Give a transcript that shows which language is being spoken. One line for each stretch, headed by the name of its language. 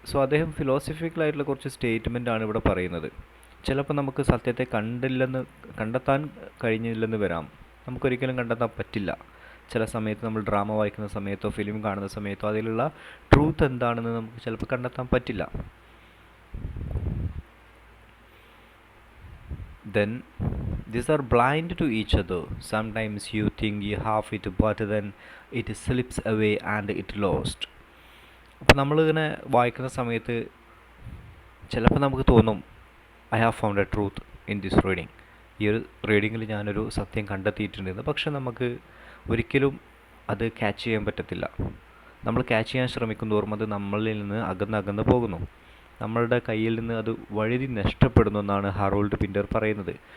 Malayalam: So അദ്ദേഹം ഫിലോസഫിക്കലായിട്ടുള്ള കുറച്ച് സ്റ്റേറ്റ്മെൻറ്റാണ് ഇവിടെ പറയുന്നത്. ചിലപ്പോൾ നമുക്ക് സത്യത്തെ കണ്ടെത്താൻ കഴിഞ്ഞില്ലെന്ന് വരാം, നമുക്കൊരിക്കലും കണ്ടെത്താൻ പറ്റില്ല. ചില സമയത്ത് നമ്മൾ ഡ്രാമ വായിക്കുന്ന സമയത്തോ ഫിലിം കാണുന്ന സമയത്തോ അതിലുള്ള ട്രൂത്ത് എന്താണെന്ന് നമുക്ക് ചിലപ്പോൾ കണ്ടെത്താൻ പറ്റില്ല.
English: Then these are blind to each other. Sometimes you think you have it, but then it slips away and it lost.
Malayalam: അപ്പോൾ നമ്മളിങ്ങനെ വായിക്കുന്ന സമയത്ത് ചിലപ്പോൾ നമുക്ക് തോന്നും,
English: I have found a truth in this reading,
Malayalam: ഈ ഒരു റീഡിങ്ങിൽ ഞാനൊരു സത്യം കണ്ടെത്തിയിട്ടുണ്ടെന്ന്. പക്ഷെ നമുക്ക് ഒരിക്കലും അത് ക്യാച്ച് ചെയ്യാൻ പറ്റത്തില്ല. നമ്മൾ ക്യാച്ച് ചെയ്യാൻ ശ്രമിക്കുന്തോറും അത് നമ്മളിൽ നിന്ന് അകന്ന് പോകുന്നു, നമ്മളുടെ കയ്യിൽ നിന്ന് അത് വഴുതി നഷ്ടപ്പെടുന്നു എന്നാണ് ഹാറോൾഡ് പിൻറ്റർ പറയുന്നത്.